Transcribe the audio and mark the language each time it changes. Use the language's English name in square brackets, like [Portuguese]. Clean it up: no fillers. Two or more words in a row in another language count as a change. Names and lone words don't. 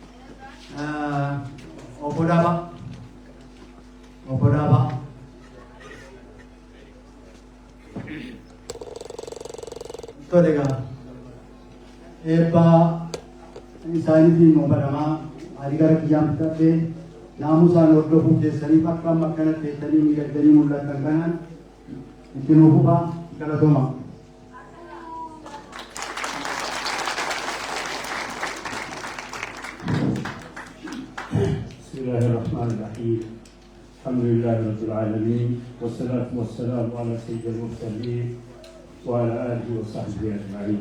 [Oromo] Obbo Daabaa tole gaa eebbaa isaaniitiin mubaramaa adii gara kiyyaan fixadhee naamusaan hordofuu keessaniif akka amma akkana teessanii miidhagdanii mul'atan kanaan itti nuuf hubaa galatooma. [Arabic] بسم الله الرحمن الرحيم الحمد لله رب العالمين والصلاة والسلام على سيد المرسلين وعلى آله وصحبه أجمعين.